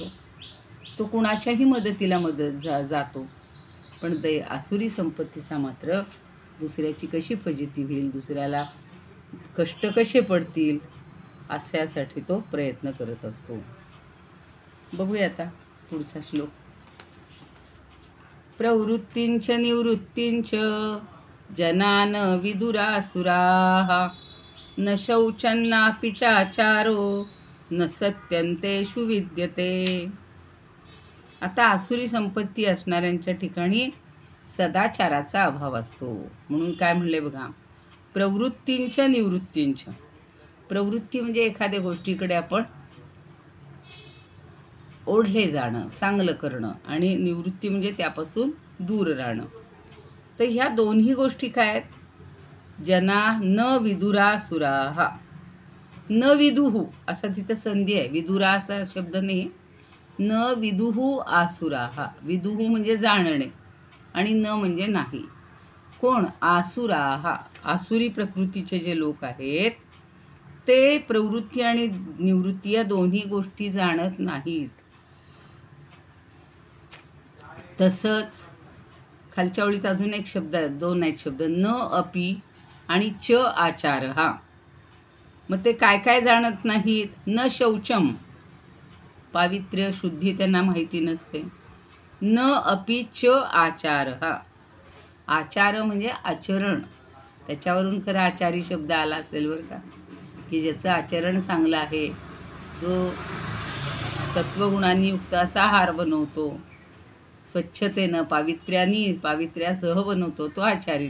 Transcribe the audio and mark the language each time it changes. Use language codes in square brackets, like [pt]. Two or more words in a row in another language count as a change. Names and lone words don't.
[mr] तो कुणाच्याही मदतीला जातो. पण आसुरी संपत्तीचा मात्र दुसऱ्याची कशी फजिती होईल, दुसऱ्याला कष्ट कसे पडतील, अशासाठी तो प्रयत्न करत असतो. बघूया आता पुढचा श्लोक. [sa] प्रवृत्तींच निवृत्तींच जनान विदुरासुराः न शौचन्नापि चाचारो न सत्यंतेषु विद्यते. [mr] आता आसुरी संपत्ती असणाऱ्यांच्या ठिकाणी सदाचाराचा अभाव असतो. म्हणून काय म्हणले बघा, प्रवृत्तींच्या निवृत्तींच्या. प्रवृत्ती म्हणजे एखाद्या गोष्टीकडे आपण ओढले जाणं, चांगलं करणं, आणि निवृत्ती म्हणजे त्यापासून दूर राहणं. तर ह्या दोन्ही गोष्टी काय आहेत? [sa] जना न विदुरासुराः. न विदुहू [mr] असा तिथं संधी आहे, विदुरा असा शब्द नाही. [sa] न विदुहू आसुराहा, [mr] विदुहू म्हणजे जाणणे आणि न म्हणजे नाही. कोण? आसुराहा, आसुरी प्रकृतीचे जे लोक आहेत ते प्रवृत्ती आणि निवृत्ती या दोन्ही गोष्टी जाणत नाहीत. तसंच खालच्या ओळीत अजून एक शब्द आहे, दोन आहेत शब्द, [sa] न अपि [mr] आणि च आचार हा. मग ते काय काय जाणत नाहीत? [sa] न शौचम, [mr] पावित्र्य शुद्धी त्यांना माहिती नसते. [sa] न अपि च आचार हा, [mr] आचार म्हणजे आचरण, त्याच्यावरून खरं आचारी शब्द आला असेल बरं का, की ज्याचं आचरण चांगलं आहे, जो सत्वगुणांनी युक्त असा आहार बनवतो, स्वच्छतेनं पावित्र्यासह बनवतो, तो आचारी.